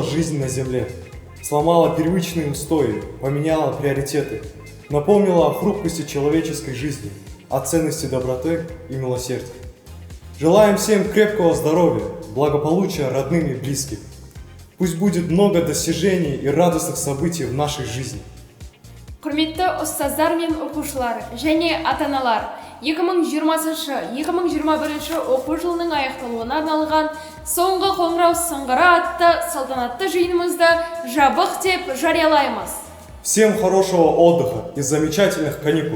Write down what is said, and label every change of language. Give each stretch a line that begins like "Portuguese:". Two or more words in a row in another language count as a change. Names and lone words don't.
Russian: жизнь на Земле, сломала привычные устои, поменяла приоритеты, напомнила о хрупкости человеческой жизни, о ценности доброты и милосердия. Желаем всем крепкого здоровья, благополучия родным и близким. Пусть будет много достижений и радостных событий в нашей жизни.
Kazakh: Құрметті ұстаздар мен оқушылар және ата-аналар, 2020-2021 оқу жылының аяқталуына арналған соңғы қоңырау сыңғыры атты салтанатты жиынымызды жабық деп жариялаймыз.
Russian: Всем хорошего отдыха и замечательных каникул.